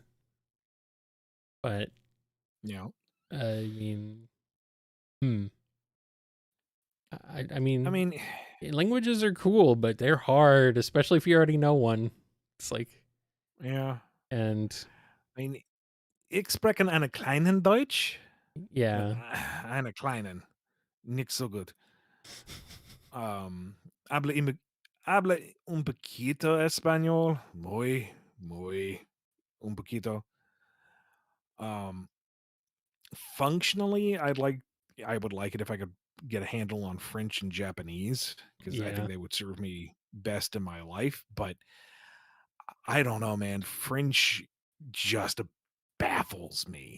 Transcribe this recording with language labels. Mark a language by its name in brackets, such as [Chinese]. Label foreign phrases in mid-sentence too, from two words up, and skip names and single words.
[English] But Yeah. I mean, I mean, languages are cool, but they're hard, especially if you already know one. It's like, yeah. and I mean, [German] ich spreche eine kleinen Deutsch. yeah, Eine kleinen. Nicht so gut. [Spanish] Habla un poquito español. Muy, un poquito. [English] Functionally, I would like it if I could get a handle on French and Japanese, because I yeah, think they would serve me best in my life. But I don't know, man. French just baffles me.